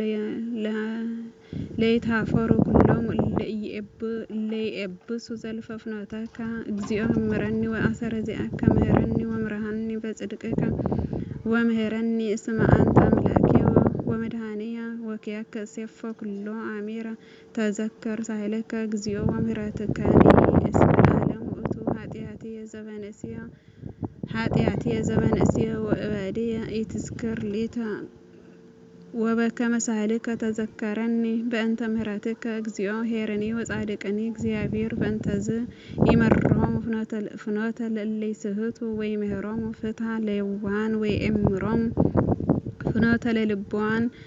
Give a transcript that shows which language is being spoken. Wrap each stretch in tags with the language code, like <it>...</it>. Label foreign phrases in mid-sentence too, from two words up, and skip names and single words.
<gez>ለይትኀፈሩ ኩሎሙ እለ ይኤብሱ ዘልፈ ፍኖተከ እግዚኦ እምረኒ ወአሰረ ዚአከ ምህረኒ ወምርሃኒ በጽድቅከ ወምህረኒ እስመ አንተ አምላኬ ወመድኃኒየ ወኪያከ እሴፎ ኩሎ አሚረ ተዘከር ሳህለከ እግዚኦ ወምህረትከኒ እስመ ለዓለም ውእቱ ኃጢአትየ ዘበንእስየ ወእበድየ ኢትዝክር ሊተ ወበከመ ሳህልከ ተዘከረኒ በእንተ ምህረትከ እግዚኦ ኄርኒ ወጻድቅኒ እግዚአብሔር በእንተዝ ይመርሖሙ ፍኖተ ለእለ ይስሕቱ ወይምህሮሙ ፍትሐ ለየዋሃን ወይእምሮሙ ፍኖተ ለልቡዋን</gez>